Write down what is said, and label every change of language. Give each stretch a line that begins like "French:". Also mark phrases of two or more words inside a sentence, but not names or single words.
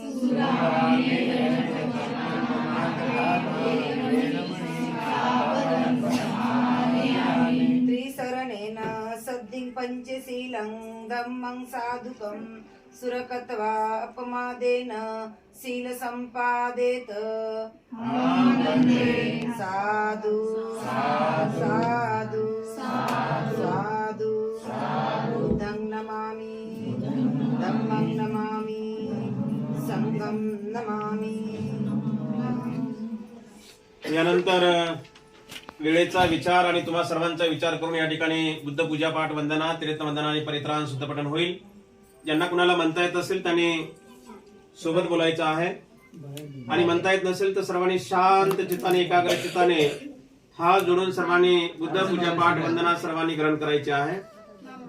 Pali: त्रिशरणेन सद्दिं पंचशीलं धम्मं साधुकं सुरकत्वा अपमादेन शील संपादेत। साधु साधु साधु बुद्धं नमामि। धम्मं नमामि। संघं नमामि।
Marathi: यानंतर वेळेचा विचार आणि तुम्हा सर्वांचा विचार करून या ठिकाणी बुद्ध पूजा पाठ वंदना तीर्थ वंदना आणि परित्राण सुद्धा पठण होईल। ज्यांना कुणाला म्हणता येत असेल त्यांनी सोबत बोलायचं आहे आणि म्हणता येत नसेल तर सर्वांनी शांत चित्ताने एकाग्र चित्ताने हात जोडून सर्वांनी बुद्ध पूजा पाठ वंदना सर्वांनी ग्रहण करायचे आहे.